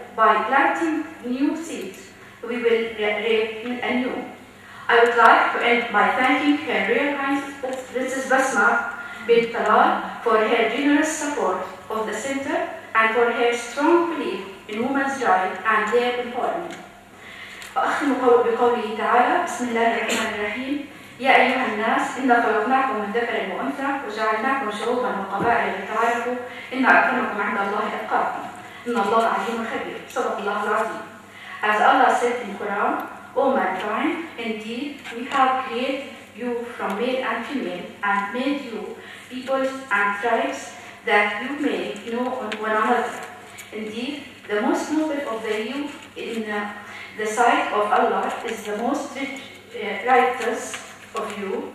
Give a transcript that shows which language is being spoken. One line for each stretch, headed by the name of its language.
English: By planting new seeds, we will reap anew. I would like to end by thanking Her Royal Highness Princess Basma bint Talal for her generous support of the Center and for her strong belief in women's rights and their empowerment.
Arabic: وأختم بقوله تعالى: بسم الله الرحمن الرحيم. يا أيها الناس إنا خلقناكم من ذكر وأنثى وجعلناكم شعوبا وقبائل لتعارفوا إن أكرمكم عند الله أتقاكم إن الله عليم خبير. صدق الله العظيم.
English: As Allah said in Quran, O mankind, indeed we have created you from male and female and made you peoples and tribes that you may know one another. Indeed, the most noble of the you in the sight of Allah is the most righteous of you.